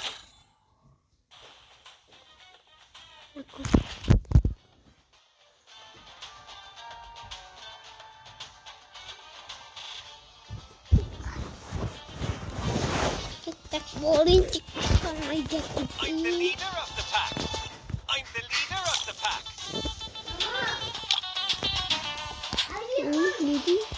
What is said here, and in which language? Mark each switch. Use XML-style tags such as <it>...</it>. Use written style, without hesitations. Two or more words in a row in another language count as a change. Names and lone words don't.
<kk>Кеттік боулинг қалмайды.</kk> <en>I'm the leader of the pack. I'm the leader of the pack.</en> <kk>Леди.</kk>